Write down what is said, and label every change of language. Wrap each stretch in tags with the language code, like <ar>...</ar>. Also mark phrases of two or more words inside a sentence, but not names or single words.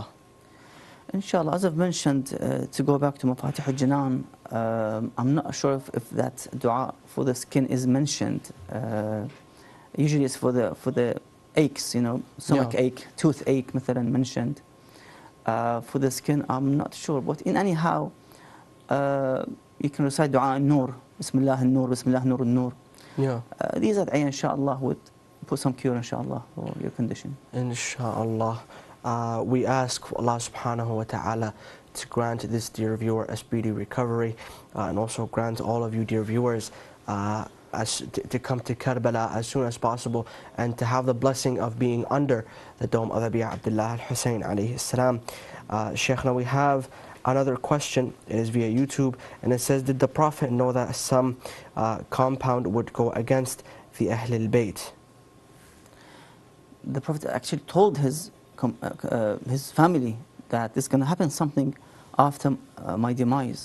<en>Inshallah, as I've mentioned, to go back to Mafatih al-Jinan, I'm not sure if that dua for the skin is mentioned. Usually it's for the aches, stomach ache, toothache, مثلا mentioned. For the skin, I'm not sure. But in anyhow, you can recite</en> <ar>دعاء النور, بسم الله النور, بسم الله نور النور.</ar> <en>Yeah. These are inshallah would put some cure, inshallah, for your condition. Inshallah. We ask Allah</en> <ar>سبحانه وتعالى</ar> <en>to grant this dear viewer a speedy recovery, and also grant all of you dear viewers to come to Karbala as soon as possible, and to have the blessing of being under the dome of Abi Abdullah al-Hussein</en> <ar>عليه السلام.</ar> <en>Sheikh, now we have another question. It is via YouTube, and it says, did the Prophet know that some compound would go against the Ahl al-Bayt? The Prophet actually told his family that there's going to happen something after my demise.</en>